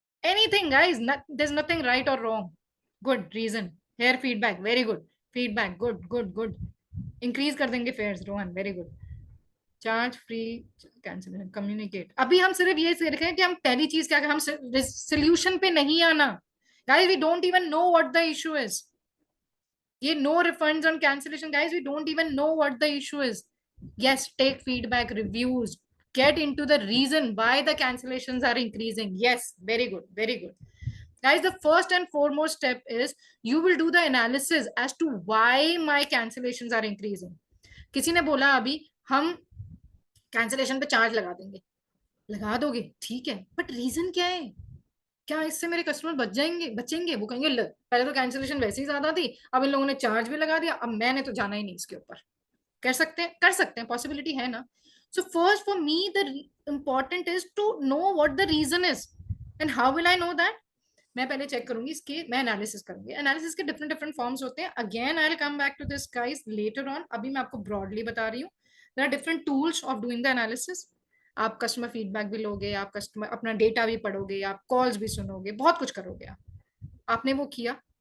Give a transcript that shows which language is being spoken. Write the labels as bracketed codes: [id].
[en] Anything guys, there is nothing right और wrong. Good reason, here feedback, very good feedback, good. Increase [hi] कर देंगे [en] Fares, Rohan very good. Charge free cancellation, communicate. [hi] अभी हम सिर्फ ये देख रहे हैं कि हम पहली चीज क्या, हम सोल्यूशन पे नहीं आना. [en] Guys we don't even know what the issue is. ये no refunds on cancellation, guys, we don't even know what the issue is. Yes, take feedback, reviews, get into the reason why the cancellations are increasing. Yes, very good. Guys, the first and foremost step is you will do the analysis as to why my cancellations are increasing. [hi] किसी ने बोला अभी हम cancellation पे charge लगा देंगे. लगा दोगे ठीक है, बट रीजन क्या है. क्या इससे मेरे कस्टमर बचेंगे. वो कहेंगे पहले तो कैंसिलेशन वैसे ही ज्यादा थी, अब इन लोगों ने चार्ज भी लगा दिया, अब मैंने तो जाना ही नहीं इसके ऊपर. कर सकते हैं, पॉसिबिलिटी है ना. [en] So first for me the important is to know what the reason is. And how will I know that. [hi] मैं पहले चेक करूंगी इसके, मैं एनालिसिस करूंगी. एनालिसिस के डिफरेंट फॉर्म्स होते हैं. [en] Again I will come back to this guys later on. [hi] अभी मैं आपको ब्रॉडली बता रही हूँ. [en] There are different tools of doing the analysis. [hi] आप कस्टमर फीडबैक भी लोगे, आप कस्टमर अपना डेटा भी पढ़ोगे, आप कॉल्स भी सुनोगे, बहुत कुछ करोगे आपने वो किया.